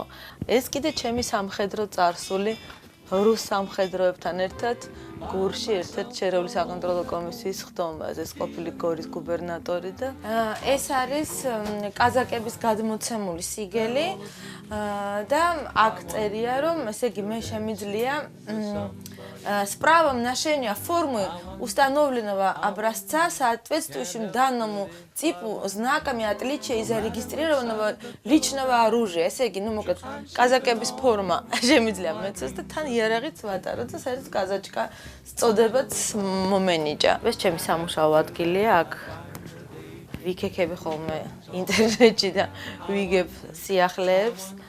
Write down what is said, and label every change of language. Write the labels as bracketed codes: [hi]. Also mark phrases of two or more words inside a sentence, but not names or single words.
[ka] ეს კიდე ჩემი სამხედრო წარსული რუს სამხედროებთან ერთად გურში ერთ-ერთ შერეული საკონტროლო კომისიის ხდომაზე, ეს ყოფილი გორის გუბერნატორი და ეს არის კაზაკების გადმოცემული სიგელი და აქ წერია, რომ ესე იგი მე შემიძლია [ru] справа нашения формы установленного образца соответствующим данному типу знаками отличия и зарегистрированного личного оружия. [ka] ესე იგი, ну მოკლედ, კაზაკების ფორმა შემიძლია მეცეს და თან იარაღიც ვატარო და საერთოდ კაზაჭკა სწოდებაც მომენიჭა. ეს ჩემი სამუშაო ადგილია აქ. ვიქექები ხოლმე ინტერნეტში და ვიგებ სიახლეებს.